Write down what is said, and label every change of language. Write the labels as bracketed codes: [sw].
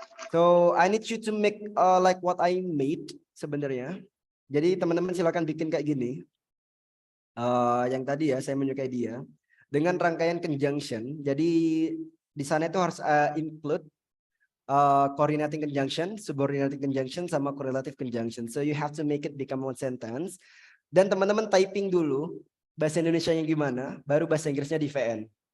[en] So I need you to make like what I made sebenarnya. [id] Jadi teman-teman silakan bikin kayak gini. Yang tadi ya saya menyukai dia dengan rangkaian conjunction. Jadi di sana itu harus include coordinating conjunction, subordinating conjunction, sama correlative conjunction. [en] So you have to make it become one sentence. [id] Dan teman-teman typing dulu bahasa Indonesia yang gimana, baru bahasa Inggrisnya di VN.